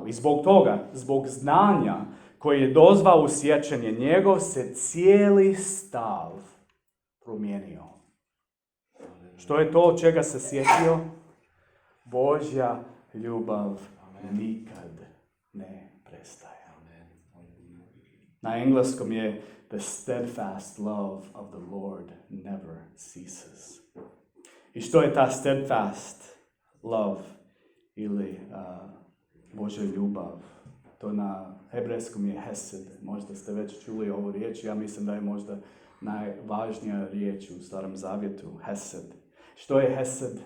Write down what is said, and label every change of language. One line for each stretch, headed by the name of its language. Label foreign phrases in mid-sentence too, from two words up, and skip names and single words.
Croatian: I zbog toga, zbog znanja koje je dozvao u sjećanje, njegov se cijeli stav promijenio. Što je to od čega se sjetio? Božja ljubav nikad ne prestaje. Na engleskom je
English: the steadfast love of the Lord never ceases.
Croatian: I što je ta
English: steadfast love
Croatian: ili Božja ljubav. To na hebrejskom je hesed. Možda ste već čuli ovu riječ. Ja mislim da je možda najvažnija riječ u Starom Zavjetu. Hesed. Što je hesed?